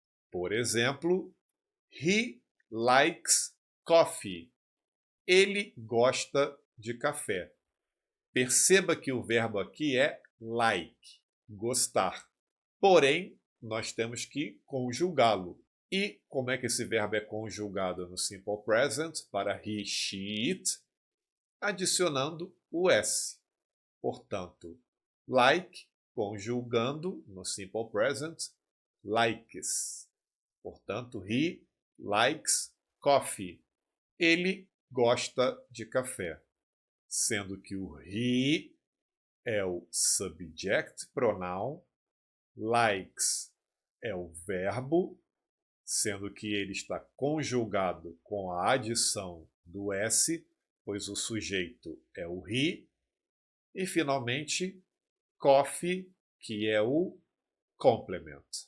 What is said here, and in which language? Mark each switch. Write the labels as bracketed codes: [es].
[pt] Por exemplo, [en] he likes coffee. [pt] Ele gosta de café. Perceba que o verbo aqui é like, gostar. Porém, nós temos que conjugá-lo. E como é que esse verbo é conjugado no simple present para he, she, it? Adicionando o s. Portanto, like, conjugando no simple present, likes. Portanto, [en] he likes coffee. [pt] Ele gosta de café. Sendo que o he é o subject pronoun, likes é o verbo, sendo que ele está conjugado com a adição do s, pois o sujeito é o he, e finalmente coffee, que é o complement.